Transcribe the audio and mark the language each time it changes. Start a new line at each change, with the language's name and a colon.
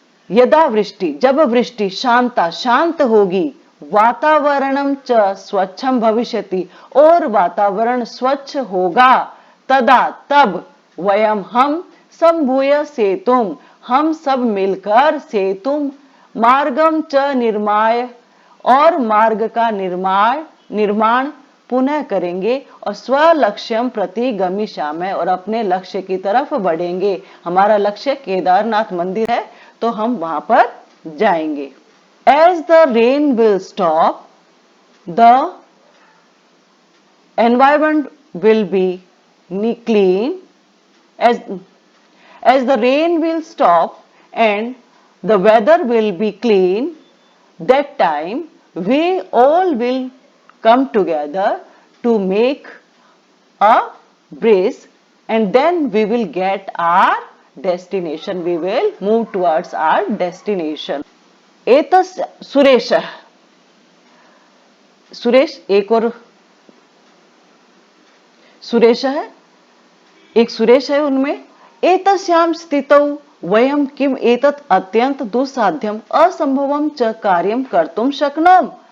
Sanskrit: यदा वृष्टि,
Hindi: जब वृष्टि, शांता, शांत होगी,
Sanskrit: वातावरणं च स्वच्छं भविष्यति,
Hindi: और वातावरण स्वच्छ होगा, तदा, तब, वयं, हम,
Sanskrit: संभूय सेतुं,
Hindi: हम सब मिलकर,
Sanskrit: सेतुं, मार्गम च निर्माय,
Hindi: और मार्ग का निर्माण पुनः करेंगे,
Sanskrit: और स्वलक्ष्यम प्रति गमिष्यामः,
Hindi: और अपने लक्ष्य की तरफ बढ़ेंगे। हमारा लक्ष्य केदारनाथ मंदिर है, तो हम वहां पर जाएंगे।
English: As the rain will stop, the environment will be clean. As the rain will stop and the weather will be clean, that time we all will come together to make a bridge, and then we will get our destination, we will move towards our destination।
Sanskrit: एतस् सुरेशः,
Hindi: सुरेश, एक और सुरेश है, एक सुरेश है उनमें।
Sanskrit: एतस्यां स्थितौ वयम किम एतत् अत्यंत दुस्साध्यम असंभवम च कार्यम कर्तुम शक्नोम।